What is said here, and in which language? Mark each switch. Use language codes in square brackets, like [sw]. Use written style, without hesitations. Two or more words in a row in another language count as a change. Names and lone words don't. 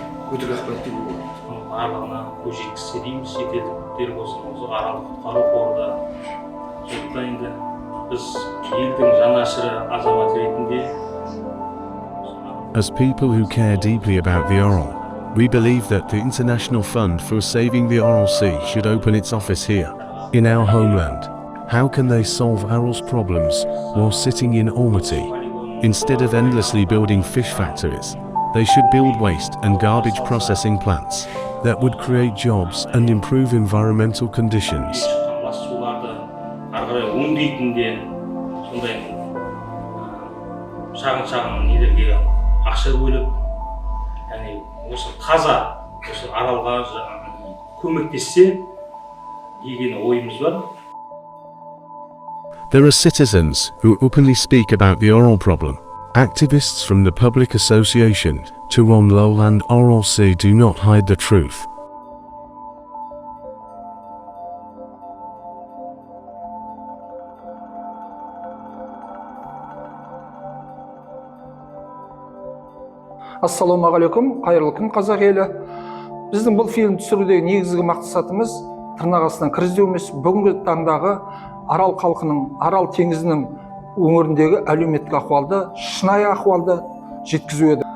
[kk] өтірік ақпарат деуге болады. барлығына көз жеткізсе дейміз, шетелдіктер болсын, осы аралды құтқару қоры. Сондықтан енді біз елдің жанашыры азамат ретінде. [en] As people who care deeply about the Aral, we believe that the International Fund for Saving the Aral Sea should open its office here, in our homeland. How can they solve Aral's problems while sitting in Almaty? Instead of endlessly building fish factories, they should build waste and garbage processing plants that would create jobs and improve environmental conditions. [kk] Лас суларды ары қарай өңдейтін де сондай шағын нелерге ақша бөліп, яғни осы таза осы аралға көмектессе деген ойымыз бар. [en] There are citizens who openly speak about the Aral problem. Activists from the Public Association to on Lowland Aral Sea do not hide the truth. [kk] Ассалаумағалейкум, қайырлы күн қазақ елі. Біздің бұл фильм түсірудегі негізгі мақсатымыз тырнақ астынан кіргізу емес, бүгінгі таңдағы Арал халқының, Арал теңізінің өңіріндегі әлеуметтік ахуалды, шынайы ахуалды жеткізу еді.